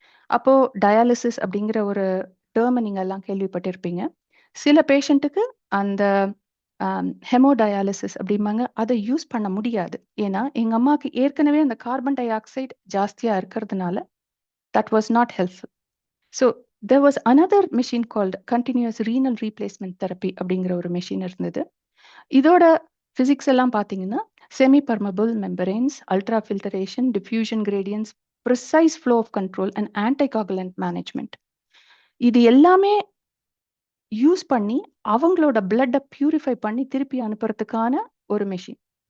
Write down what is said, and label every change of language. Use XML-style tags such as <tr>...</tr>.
<ta>அப்போ டயாலிசிஸ் அப்படிங்கிற ஒரு டேர்மை நீங்க எல்லாம் கேள்விப்பட்டிருப்பீங்க. சில பேஷண்ட்டுக்கு அந்த ஹெமோடயாலிசிஸ் அப்படிம்பாங்க, அதை யூஸ் பண்ண முடியாது. ஏன்னா எங்க அம்மாவுக்கு ஏற்கனவே அந்த கார்பன் டை ஆக்சைடு ஜாஸ்தியா இருக்கிறதுனால</ta> <en>That was not helpful. So there was another machine called continuous renal replacement therapy</en> <ta>அப்படிங்கிற ஒரு மெஷின் இருந்தது. இதோட பிசிக்ஸ் எல்லாம் பார்த்தீங்கன்னா semi பர்மபிள் membranes, ultra filtration, diffusion gradients, precise flow of control and ஆன்டிகாகுலன்ட் management, இது எல்லாமே யூஸ் பண்ணி அவங்களோட பிளட்டை பியூரிஃபை பண்ணி திருப்பி அனுப்புறதுக்கான ஒரு மெஷின்.</ta>